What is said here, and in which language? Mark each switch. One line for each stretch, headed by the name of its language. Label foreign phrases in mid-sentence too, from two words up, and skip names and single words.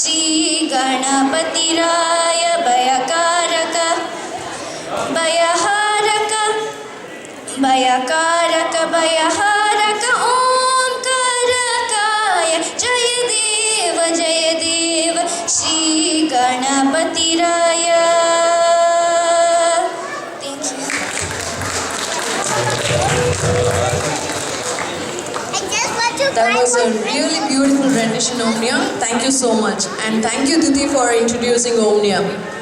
Marathi: गणपतिराय भयकारक भयहारक भयकारक भयहारक ओंकारकाय जय देव श्री गणपतिराय.
English: Thank you. That was a really beautiful rendition, Omnia. Thank you so much. And thank you, Diti, for introducing Omnia.